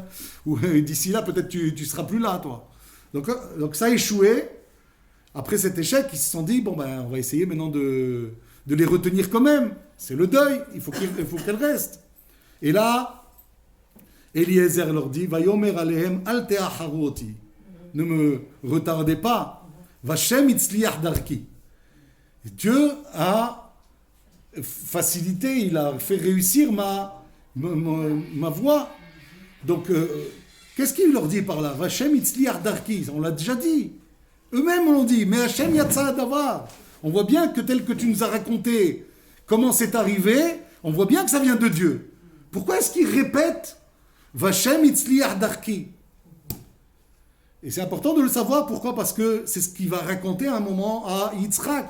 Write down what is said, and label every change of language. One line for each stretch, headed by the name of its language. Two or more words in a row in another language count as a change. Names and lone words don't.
French: Ou d'ici là, peut-être tu seras plus là, toi. Donc ça a échoué. Après cet échec, ils se sont dit, bon, ben, on va essayer maintenant de les retenir quand même. C'est le deuil, il faut qu'elle reste. Et là, Eliezer leur dit,
Hebrew: ויאמר אליהם אל תאחרו אותי.
French: Ne me retardez pas.
Hebrew: וה' הצליח דרכי.
French: Dieu a facilité, il a fait réussir ma voie. Donc, qu'est-ce qu'il leur dit par là?
Hebrew: וה' הצליח דרכי.
French: On l'a déjà dit. Eux-mêmes l'ont dit. Mais
Hebrew: ה' יצא דבר.
French: On voit bien que tel que tu nous as raconté comment c'est arrivé, on voit bien que ça vient de Dieu. Pourquoi est-ce qu'ils répètent
Hebrew: וה' הצליח דרכי?
French: Et c'est important de le savoir. Pourquoi? Parce que c'est ce qu'il va raconter à un moment à Yitzhak.